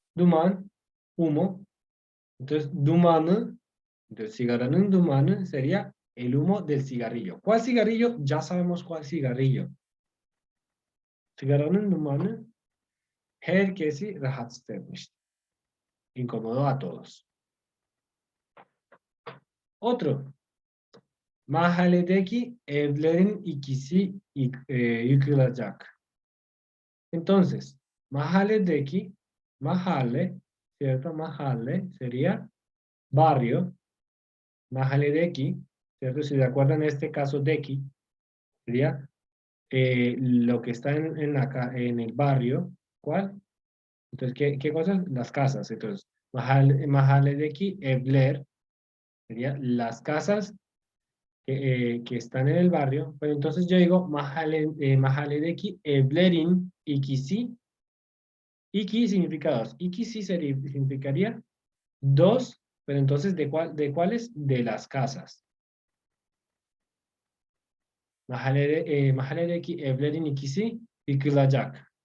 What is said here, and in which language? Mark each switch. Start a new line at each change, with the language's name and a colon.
Spanish: Duman, humo. Entonces, dumanı, entonces,
Turkish: sigaranın dumanı
Spanish: sería el humo del cigarrillo. ¿Cuál cigarrillo? Ya sabemos cuál cigarrillo.
Turkish: Sigaranın dumanı herkesi rahatsız etmişti.
Spanish: Incomodó a todos. Otro.
Turkish: Mahalledeki evlerin ikisi yıkılacak.
Spanish: Entonces, mahalledeki, mahalle, ¿cierto? Mahalle sería barrio. Mahalledeki, ¿cierto? Si se acuerdan en este caso deki, sería lo que está en el barrio. ¿Cuál? Entonces, ¿qué cosas? Las casas. Entonces,
Turkish: mahalledeki evler
Spanish: sería las casas que están en el barrio. Pero entonces yo digo
Turkish: mahalledeki evlerin ikisi.
Spanish: Iki significa dos. Ikisi significaría dos, pero entonces ¿de cuáles? De las casas.
Turkish: Mahalledeki evlerin ikisi yıkılacak.